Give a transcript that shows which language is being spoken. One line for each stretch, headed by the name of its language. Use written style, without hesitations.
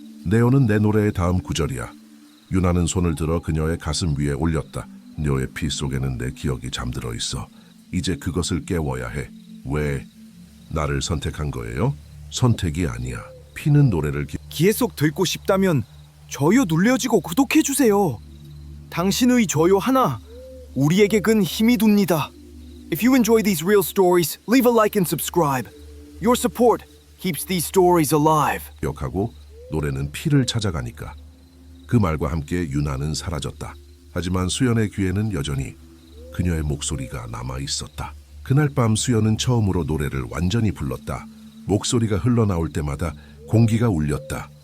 Korean: 네오는 내 노래의 다음 구절이야. 윤하는 손을 들어 그녀의 가슴 위에 올렸다. 너의 피 속에는 내 기억이 잠들어 있어. 이제 그것을 깨워야 해. 왜 나를 선택한 거예요? 선택이 아니야. 피는 노래를 계속 듣고 싶다면 좋아요 눌러주고 구독해주세요. 당신의 좋아요 하나 우리에게 큰 힘이 됩니다.
English: If you enjoy these real stories, leave a like and subscribe. Your support keeps these stories alive.
Korean: 기억하고 노래는 피를 찾아가니까. 그 말과 함께 유나는 사라졌다. 하지만 수연의 귀에는 여전히 그녀의 목소리가 남아 있었다. 그날 밤 수연은 처음으로 노래를 완전히 불렀다. 목소리가 흘러나올 때마다 공기가 울렸다.